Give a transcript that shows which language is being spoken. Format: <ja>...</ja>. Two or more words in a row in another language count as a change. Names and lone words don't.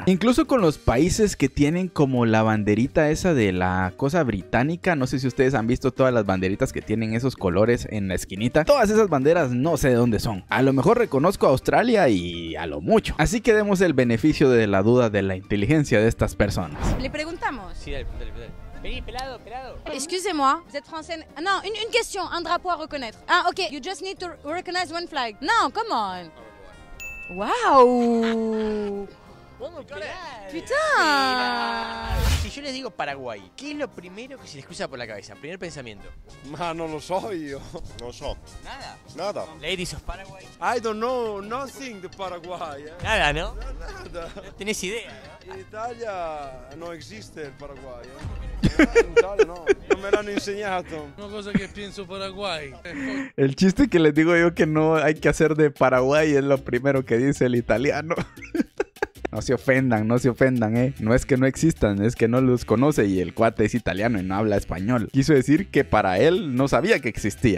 <es>Incluso con los países que tienen como la banderita esa de la cosa británica, no sé si ustedes han visto todas las banderitas que tienen esos colores en la esquinita. Todas esas banderas no sé de dónde son. A lo mejor reconozco a Australia y a lo mucho. Así que demos el beneficio de la duda de la inteligencia de estas personas. Le preguntamos. Sí, dale. Vení, pelado.</es> <fr>Excusez-moi, vous êtes français? Non, une question, un drapeau à reconnaître.</fr> <en>Ah, ok, you just need to recognize one flag. No, come on. Wow.</en> <es>Vamos,</es> <fr>Putain.</fr> <es>Si yo les digo Paraguay, ¿qué es lo primero que se les cruza por la cabeza? Primer pensamiento.</es> <it>Ma non lo so io. No so.</it> <es>Nada. Nada.</es> <en>Ladies of Paraguay. I don't know nothing de Paraguay.</en> <es>Nada, ¿no? Nada. No tenés idea, ¿no?</es> <it>In Italia</it> <es>no existe</es> <it>il Paraguay. In Italia no. Non me l'hanno insegnato. Una cosa che pienso Paraguay.</it> <es>El chiste que les digo yo que no hay que hacer de Paraguay es lo primero que dice el italiano. No se ofendan, no se ofendan, No es que no existan, es que no los conoce y el cuate es italiano y no habla español. Quiso decir que para él no sabía que existía.</es>